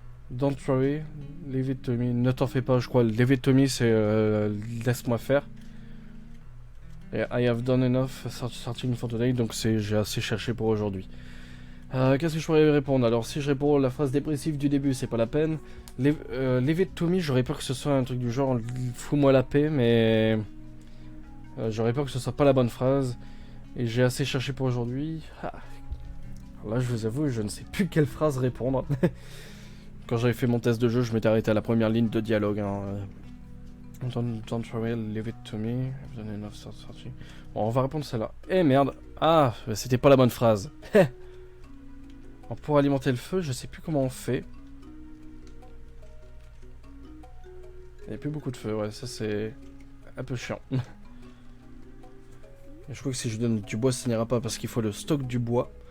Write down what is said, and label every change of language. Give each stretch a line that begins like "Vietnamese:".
English: Don't worry, leave it to me.
French: Ne t'en fais pas, je crois.
English: Leave it to me,
French: c'est laisse-moi faire. Et
English: I have done enough searching for today,
French: donc j'ai assez cherché pour aujourd'hui. Qu'est-ce que je pourrais répondre? Alors, si je réponds la phrase dépressive du début, c'est pas la peine.
English: Leave it to me,
French: j'aurais peur que ce soit un truc du genre fous-moi la paix, mais j'aurais peur que ce soit pas la bonne phrase. Et j'ai assez cherché pour aujourd'hui. Ah. Là, je vous avoue, je ne sais plus quelle phrase répondre. Quand j'avais fait mon test de jeu, je m'étais arrêté à la première ligne de dialogue. Hein.
English: Don't worry, leave it to me.
French: Bon, on va répondre celle-là. Eh merde. Ah, c'était pas la bonne phrase. Alors, pour alimenter le feu, je sais plus comment on fait. Il n'y a plus beaucoup de feu, ouais, ça c'est un peu chiant. Et je crois que si je donne du bois, ça n'ira pas parce qu'il faut le stock du bois.